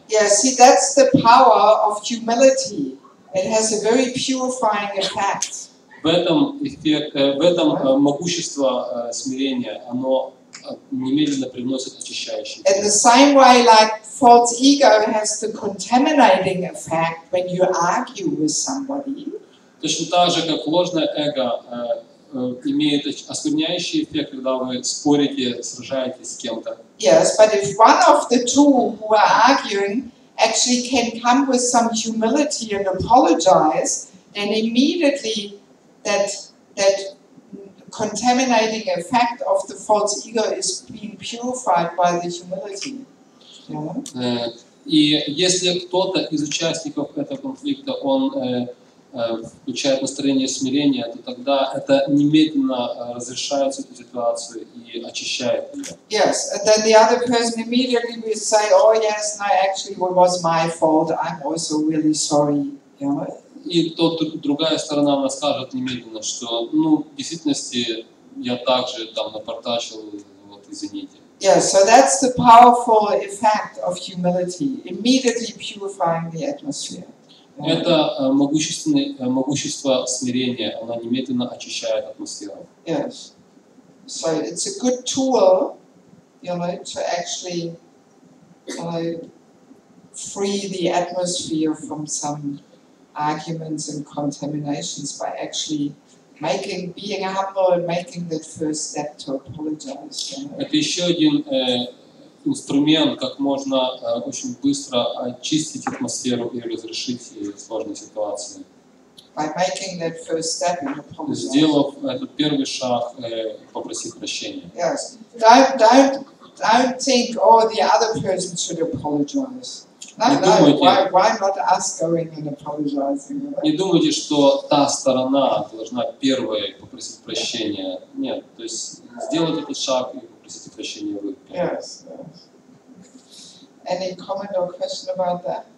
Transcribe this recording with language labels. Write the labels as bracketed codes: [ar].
[en] Yeah, see, that's the power of humility. It has a very purifying effect. [ru] В этом могущество смирения, оно немедленно приносит очищающий эффект. [en] In the same way, like false ego has the contaminating effect when you argue with somebody. [ru] Точно так же, как ложное эго имеет оскверняющий эффект, когда вы спорите, сражаетесь с кем-то. [en] Yes, but if one of the two who are arguing actually can come with some humility and apologize, then immediately that contaminating effect of the false ego is being purified by the humility. Yeah. [ru] И если кто-то из участников этого конфликта, он включает настроение смирения, то тогда это немедленно разрешает эту ситуацию и очищает ее. [en] Yes, and then the other person immediately will say, "Oh yes, no, actually, it was my fault. I'm also really sorry." You know? [ru] И другая сторона, она скажет немедленно, что, в действительности я также там напортачил, извините. [en] Yeah, so that's the powerful effect of humility, immediately purifying the atmosphere. [ru] Это могущество смирения, оно немедленно очищает атмосферу. [en] Yes. So it's a good tool, to actually, free the atmosphere from some arguments and contaminations by actually being humble and making that first step to apologize. [ru] Это еще один инструмент, как можно очень быстро очистить атмосферу и разрешить сложные ситуации. [en] By making that first step and apologize. [ru] Сделав этот первый шаг, попросив прощения. [en] Yes. Don't think, oh, the other person should apologize. Why not us going and apologizing? [ru] Не думайте, что та сторона должна первой попросить прощения. Нет, то есть сделать этот шаг и попросите прощения вы. [en] Yes. Any comment or question about that?